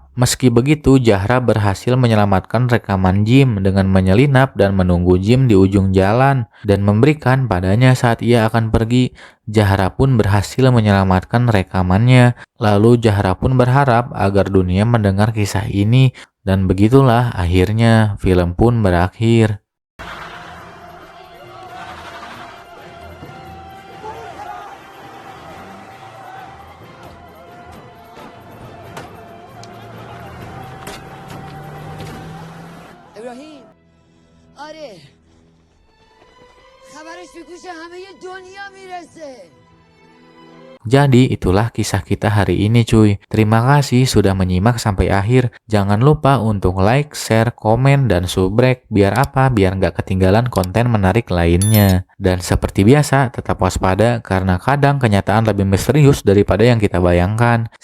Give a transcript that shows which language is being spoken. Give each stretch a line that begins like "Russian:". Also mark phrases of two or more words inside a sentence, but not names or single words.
Indonesian: Meski begitu, Zahra berhasil menyelamatkan rekaman Jim dengan menyelinap dan menunggu Jim di ujung jalan dan memberikan padanya saat ia akan pergi. Zahra pun berhasil menyelamatkan rekamannya. Lalu Zahra pun berharap agar dunia mendengar kisah ini, dan begitulah akhirnya film pun berakhir.
Persian: ابراهیم آره خبرش به گوش همه دنیا میرسه.
Indonesian: Jadi itulah kisah kita hari ini cuy. Terima kasih sudah menyimak sampai akhir. Jangan lupa untuk
English: like, share,
Indonesian: komen, dan subrek. Biar apa? Biar nggak ketinggalan konten menarik lainnya. Dan seperti biasa, tetap waspada karena kadang kenyataan lebih misterius daripada yang kita bayangkan.